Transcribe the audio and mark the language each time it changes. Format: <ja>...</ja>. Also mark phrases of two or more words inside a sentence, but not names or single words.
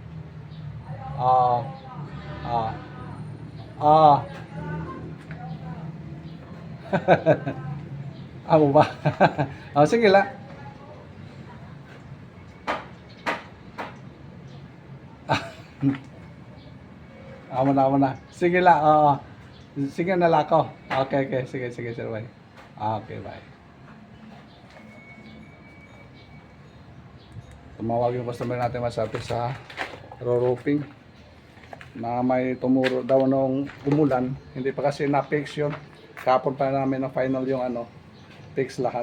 <war>Amo ba? Sige la. Amo na. Sige la. Sige na lako. Okay. Sige sir bye. Okay, bye.</war> <tl>Tumawag yung customer natin masabi sa roofing na may tumuro daw nung umulan. Hindi pa kasi na-fix yun. Kapon pa namin na final yung fix lahat.</tl>